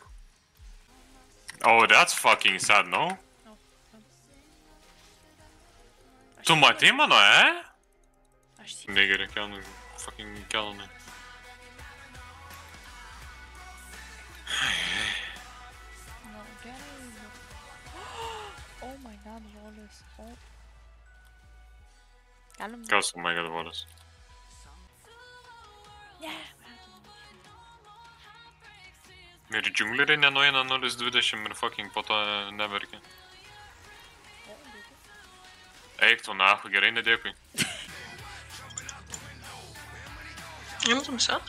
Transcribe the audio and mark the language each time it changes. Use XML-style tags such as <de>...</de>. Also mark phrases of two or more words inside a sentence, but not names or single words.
<en>Oh, that's fucking sad, no?</en> <lt>Tu matei mano, Negeri, kelnai, fucking kelnai.</lt> <en>Oh my god, volis.</en> <lt>Galim? Kas,</lt> <en>oh my god, volis?</en> <lt>Ir džiungleriai nenueina 0.20 ir fucking po to neverkia. Eik tu nahu, gerai, nedėkui. Imtum setą?</lt>